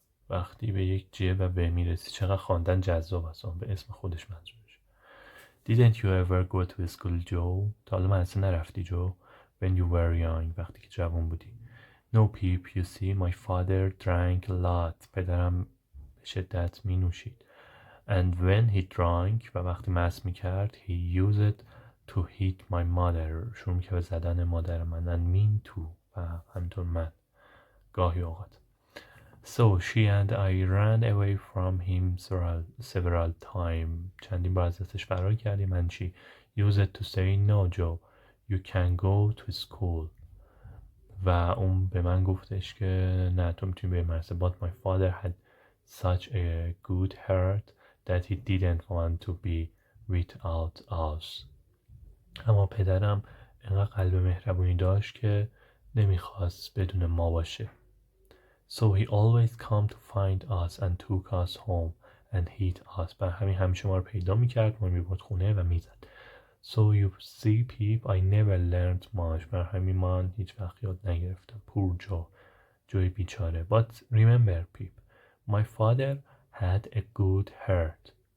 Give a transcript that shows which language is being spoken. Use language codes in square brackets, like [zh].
[fa] وقتی به یک J و B میرسی چقدر خواندن جذاب است. به اسم خودش منظورش. [en] Didn't you ever go to school, Joe? [fa] تا حالا مدرسه نرفتی جو؟ [en] When you were young, [fa] وقتی که جوان بودی. [en] No, Pip, you see, my father drank a lot. [fa] پدرم به شدت می نوشید. [en] And when he drank, [fa] و وقتی مست می کرد, [en] he used to hit my mother. [fa] شروع می که به زدن مادر من. [en] And me too. [fa] و همینطور من. گاهی اوقات. [en] So she and I ran away from him several times. [fa] چندین بار از دستش فرار کردیم. [en] And she used to say, no, Joe, you can go to school. [fa] و اون به من گفتش که نه تو میتونی به مدرسه. [en] But my father had such a good heart that he didn't want to be without us. [fa] اما پدرم اینقدر قلب مهربونی داشت که نمیخواست بدون ما باشه. [en] So he always come to find us and took us home and hit us. [fa] بر همین همیشه ما رو پیدا میکرد، ما رو میبرد خونه و میزد. [en] So you see, Pip, I never learned much. [fa] بر همین من هیچ وقت یاد نگرفتم. [en] Poor Joe. [fa] جوی بیچاره. [en] But remember, Pip, my father had a good heart.